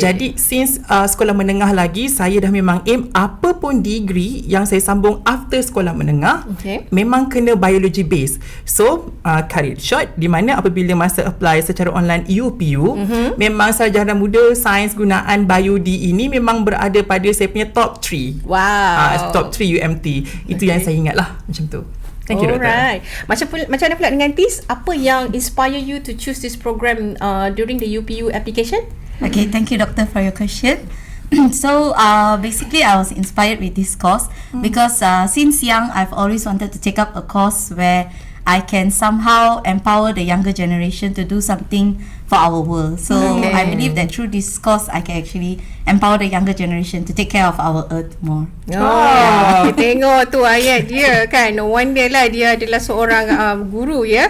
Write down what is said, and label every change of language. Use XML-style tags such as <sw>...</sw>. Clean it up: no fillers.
<ms>Jadi since sekolah menengah lagi, saya dah memang aim apa pun degree yang saya sambung after sekolah menengah, memang kena</ms> <en>biology base. So cut it short,</en> <ms>di mana apabila masa apply secara online UPU, memang sarjana muda sains gunaan biodi ini memang berada pada saya punya top 3. Wow.</ms> <en>Top 3 UMT.</en> <ms>Itu yang saya ingat lah, macam tu.</ms> <en>Thank you, Doktor. Alright.</en> <ms>Macam mana pula dengan Tiz? Apa yang</ms> <en>inspire you to choose this program during the UPU application? Okay, thank you Doctor for your question. So basically I was inspired with this course because since young I've always wanted to take up a course where I can somehow empower the younger generation to do something for our world. So I believe that through this course, I can actually empower the younger generation to take care of our earth more.</en> <ms>Kita tengok tu ayat dia kan.</ms> <en>No wonder</en> <ms>lah dia adalah seorang guru ya.</ms>